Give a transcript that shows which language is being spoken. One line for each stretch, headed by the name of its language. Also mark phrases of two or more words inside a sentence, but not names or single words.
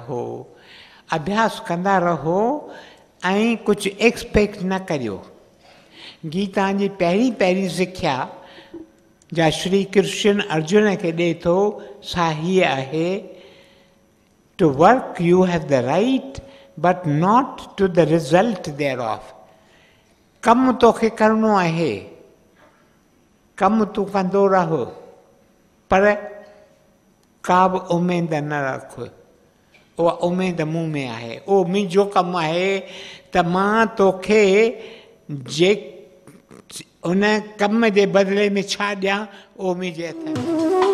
Sindhi: रहो ऐं कुझु एक्सपेक्ट न करियो। गीता जी पहिरीं सिख्या जा श्री कृष्ण अर्जुन खे ॾे थो सा हीअ आहे,
English: to work you have the right but not to the result thereof.
Sindhi: कमु तोखे करिणो आहे, कमु तूं कंदो रह, पर का बि उमेद न रख। उहा उमेद मूं में आहे, उहो मुंहिंजो कमु आहे त मां तोखे जे उन कम जे बदिले में छा ॾियां, उहो मुंहिंजे हथ में।